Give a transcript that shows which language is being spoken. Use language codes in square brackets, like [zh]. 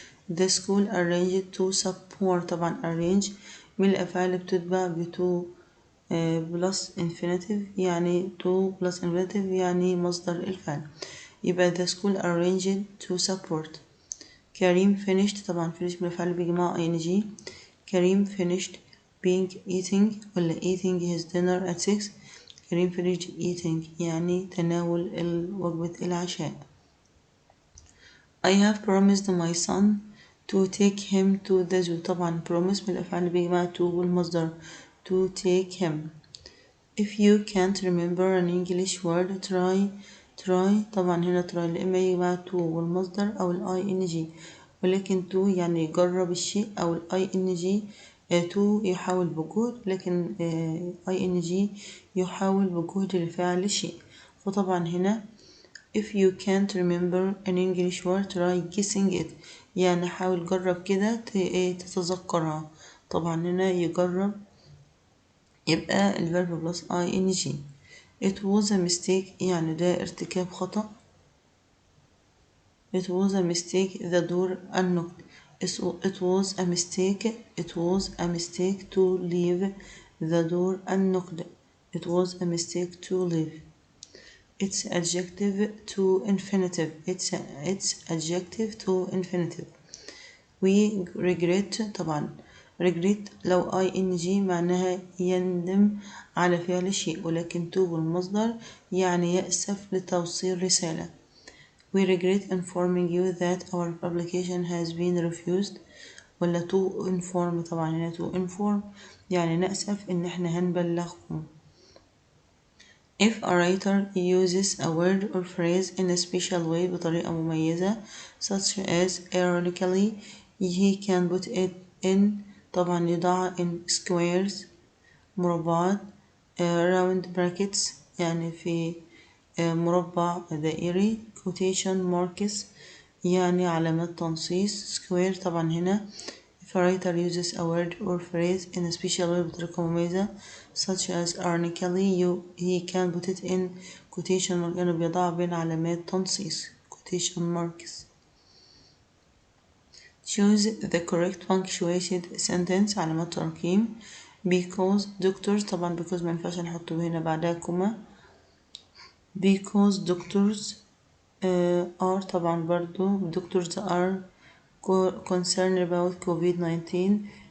[en] the school arranged to support. [ar] طبعا arrange من الأفعال بتتبع ب [en] to plus infinitive [ar] يعني to plus infinitive يعني مصدر الفعل. يبقى [en] the school arranged to support. كريم finished. [ar] طبعا finish من الفعل بجماعة ing. [en] كريم finished eating [ar] ولا [en] eating his dinner at 6. [ar] كريم [en] finished eating [ar] يعني تناول وجبة العشاء. [en] I have promised my son to take him to the zoo. [ar] طبعا promise من الأفعال بجماعة to والمصدر [en] to take him. If you can't remember an English word try. [ar] طبعا هنا try لإما يجي مع to والمصدر أو ال ing، ولكن to يعني يجرب الشيء أو ال ing to يحاول بجهد، لكن ing يحاول بجهد لفعل شيء. فطبعا هنا [en] if you can't remember an English word try guessing it، [ar] يعني حاول جرب كده تتذكرها. طبعا هنا يجرب يبقى الفيرب بلس ing. [en] it was a mistake [ar] يعني ده ارتكاب خطأ. [en] it was a mistake the door unlocked. it was a mistake to leave the door unlocked. it was a mistake to leave. it's adjective to infinitive. it's adjective to infinitive. we regret [ar] طبعا regret لو ing معناها يندم على فعل شيء، ولكن to بالمصدر يعني يأسف لتوصيل رسالة. [en] we regret informing you that our publication has been refused. [ar] ولا [en] to inform [ar] طبعا هنا to inform يعني نأسف إن احنا هنبلغكم. [en] if a writer uses a word or phrase in a special way [ar] بطريقة مميزة [en] such as ironically he can put it in [ar] طبعا يضع [en] in squares مربعات round brackets [ar] يعني في مربع دائري [en] quotation marks [ar] يعني علامات تنصيص [en] square. [ar] طبعا هنا [en] if a writer uses a word or phrase in a special way [ar] بطريقة مميزة [en] such as ironically he can put it in quotation marks [ar] يعني بيضع بين علامات تنصيص [en] quotation marks. choose the correct punctuated sentence [ar] علامات ترقيم. [en] because doctors [ar] طبعا because ما ينفعش نحطه هنا بعدها كوما. [en] because doctors are [ar] طبعا برضو [en] doctors are concerned about COVID-19.